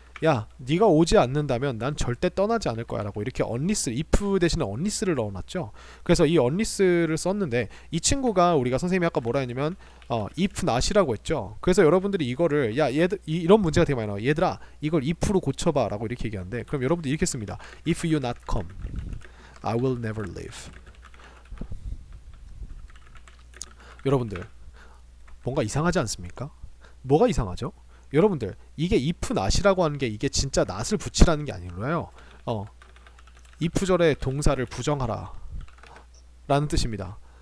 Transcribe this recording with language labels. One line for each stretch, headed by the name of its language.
Korean: 야, 네가 오지 않는다면 난 절대 떠나지 않을 거야 라고 이렇게 unless, if 대신에 unless를 넣어놨죠. 그래서 이 unless를 썼는데 이 친구가 우리가 선생님이 아까 뭐라 했냐면 if not이라고 했죠. 그래서 여러분들이 이거를 이런 문제가 되게 많이 나와요. 얘들아 이걸 if로 고쳐봐 라고 이렇게 얘기하는데 그럼 여러분들이 이렇게 씁니다.
English: If you not come, I will never leave.
Korean: 여러분들 뭔가 이상하지 않습니까? 뭐가 이상하죠? 여러분들 이게 if not이라고 하는 게 이게 진짜 not을 붙이라는 게 아니라요. if절의 동사를 부정하라 라는 뜻입니다.